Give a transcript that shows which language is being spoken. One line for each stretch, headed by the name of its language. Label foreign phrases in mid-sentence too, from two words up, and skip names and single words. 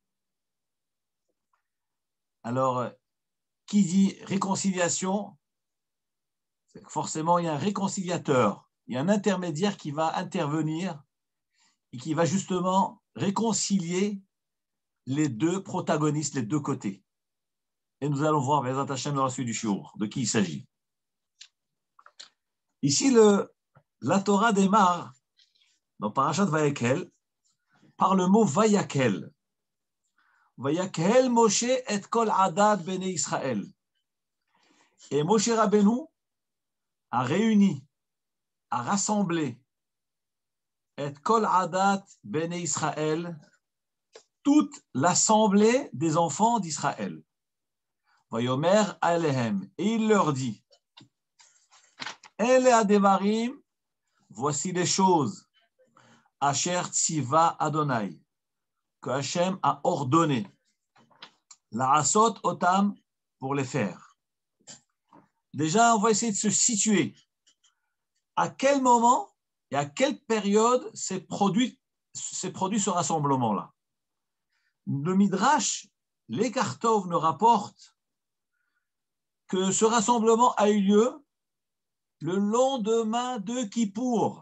French: Alors, qui dit réconciliation, c'est que forcément il y a un réconciliateur, il y a un intermédiaire qui va intervenir et qui va justement réconcilier les deux protagonistes, les deux côtés. Et nous allons voir
Hebrew: בעזרת השם
French: dans la suite du shiur, de qui il s'agit. Ici, la Torah démarre dans Parashat Vayakhel par le mot Vayakhel.
Hebrew: ויקהל משה את כל עדת בני ישראל.
French: Et Moshe Rabbeinu a réuni, a rassemblé
Hebrew: את כל עדת בני ישראל,
French: toute l'assemblée des enfants d'Israël.
Hebrew: ויאמר אלהם,
French: et il leur dit,
Hebrew: אלה הדברים,
French: voici les choses,
Hebrew: אשר צוה יהוה,
French: que Hachem a ordonné,
Hebrew: לעשות אתם,
French: pour les faire. Déjà, on va essayer de se situer. À quel moment et à quelle période s'est produit ce rassemblement-là? Le Midrash, les Kartov nous rapportent que ce rassemblement a eu lieu le lendemain de Kippour.